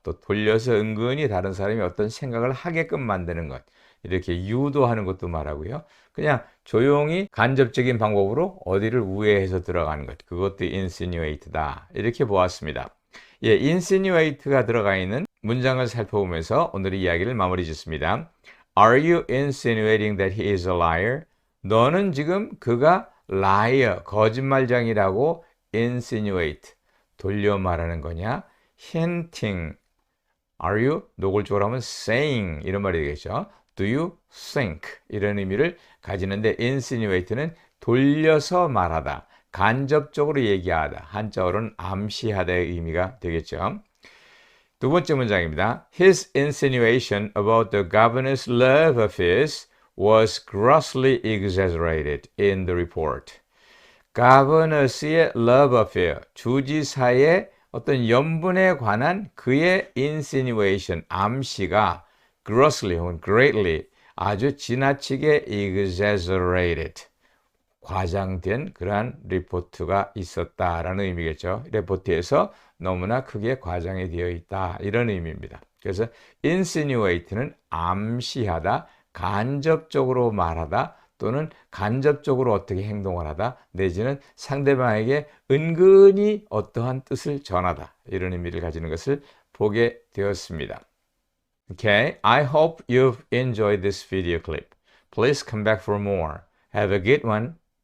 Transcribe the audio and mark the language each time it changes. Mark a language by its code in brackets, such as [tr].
[ko] 또 돌려서 은근히 다른 사람이 어떤 생각을 하게끔 만드는 것, 이렇게 유도하는 것도 말하고요. 그냥 조용히 간접적인 방법으로 어디를 우회해서 들어가는 것, 그것도 insinuate다. 이렇게 보았습니다. 예, insinuate가 들어가 있는 문장을 살펴보면서 오늘의 이야기를 마무리 짓습니다. [en] Are you insinuating that he is a liar? [ko] 너는 지금 그가 liar, 거짓말장이라고 insinuate, 돌려 말하는 거냐? [en] hinting. Are you? [ko] 노골적으로 하면 saying 이런 말이 되겠죠. [en] Do you think? [ko] 이런 의미를 가지는데 insinuate는 돌려서 말하다, 간접적으로 얘기하다, 한자어로는 암시하다의 의미가 되겠죠. 두 번째 문장입니다. [en] His insinuation about the governor's love affairs was grossly exaggerated in the report. governor's love affair, [ko] 주지사의 어떤 연분에 관한 그의 insinuation, 암시가 grossly 혹은 greatly 아주 지나치게 exaggerated, 과장된 그러한 리포트가 있었다라는 의미겠죠. 리포트에서 너무나 크게 과장이 되어 있다 이런 의미입니다. 그래서 insinuate는 암시하다, 간접적으로 말하다 또는 간접적으로 어떻게 행동을 하다 내지는 상대방에게 은근히 어떠한 뜻을 전하다 이런 의미를 가지는 것을 보게 되었습니다. [en] Okay, I hope you've enjoyed this video clip. Please come back for more. Have a good one.